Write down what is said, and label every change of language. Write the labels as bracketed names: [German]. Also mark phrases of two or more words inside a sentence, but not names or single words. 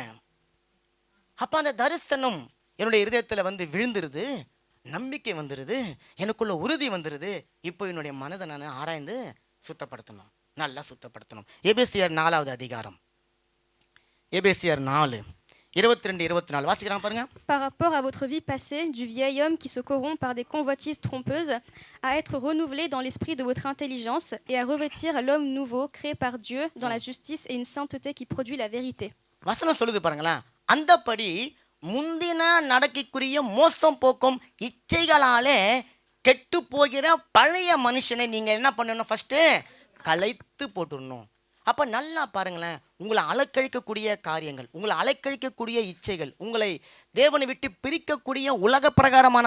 [Tamil] அப்ப அந்த தரிசனம் என்னுடைய இருதயத்தில் வந்து விழுந்துருது, நம்பிக்கை வந்துடுது, எனக்குள்ள உறுதி வந்துடுது. இப்போ என்னுடைய மனதை நான் ஆராய்ந்து சுத்தப்படுத்தணும், நல்லா சுத்தப்படுத்தணும். எபேசியர் 4வது அதிகாரம், எபேசியர் 4:22-24 வாசிக்கிறான் பாருங்க. [French] Par rapport à votre vie passée, du vieil homme qui se corrompt par des convoitises trompeuses, à être renouvelé dans l'esprit de votre intelligence et à revêtir l'homme nouveau créé par Dieu dans la justice et une sainteté qui produit la vérité. [Tamil] வசனம் சொல்லுது பாருங்களேன், அந்தபடி முந்தின நடக்கைக்குரிய மோசம் போக்கும் இச்சைகளாலே கெட்டு போகிற பழைய மனுஷனை நீங்க என்ன பண்ணணும்? ஃபர்ஸ்ட் களைத்து போட்டுடணும். அப்ப நல்லா பாருங்களேன், உங்களை அலக்கழிக்கக்கூடிய காரியங்கள், உங்களை அலக்கழிக்கக்கூடிய இச்சைகள், உங்களை தேவனை விட்டு பிரிக்கக்கூடிய உலக பிரகாரமான